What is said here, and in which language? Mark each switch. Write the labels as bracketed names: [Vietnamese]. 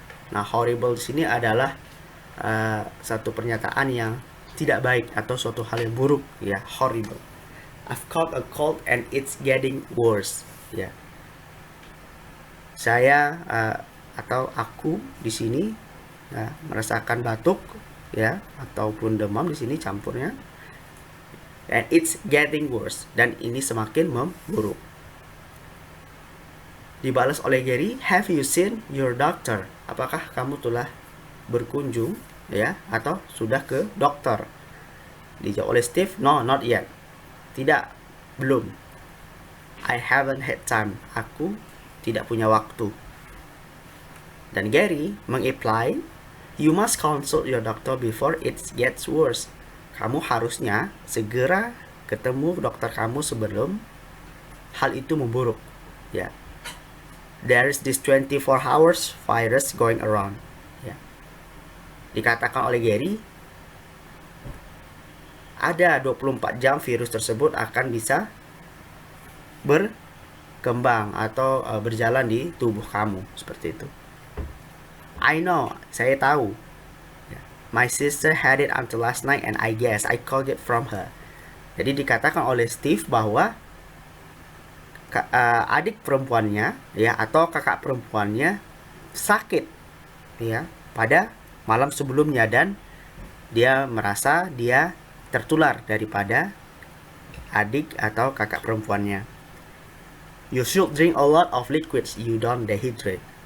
[Indonesian] Nah, horrible di sini adalah satu pernyataan yang tidak baik atau suatu hal yang buruk, ya, horrible. [English] I've caught a cold and it's getting worse, ya. [Indonesian] Saya atau aku di sini merasakan batuk, ya, ataupun demam di sini campurnya. [English] And it's getting worse, [Indonesian] dan ini semakin memburuk. Dibalas oleh [English] Gary, have you seen your doctor? [Indonesian] Apakah kamu telah berkunjung, ya, atau sudah ke dokter? Dijawab oleh Steve, [English] no, not yet. [Indonesian] Tidak, belum. [English] I haven't had time. [Indonesian] Aku tidak punya waktu. Dan Gary mengapply, [English] You must consult your doctor before it gets worse. [Indonesian] Kamu harusnya segera ketemu dokter kamu sebelum hal itu memburuk. Ya. [English] There is this 24 hours virus going around. [Indonesian] Ya. Dikatakan oleh Gary, ada 24 jam virus tersebut akan bisa berkembang atau berjalan di tubuh kamu, seperti itu. [English] I know, [Indonesian] saya tahu. [English] My sister had it until last night and I guess I called it from her. [Indonesian] Jadi dikatakan oleh Steve bahwa adik perempuannya ya atau kakak perempuannya sakit ya pada malam sebelumnya dan dia merasa dia tertular daripada adik atau kakak perempuannya. [English] You should drink a lot of liquids, you don't dehydrate.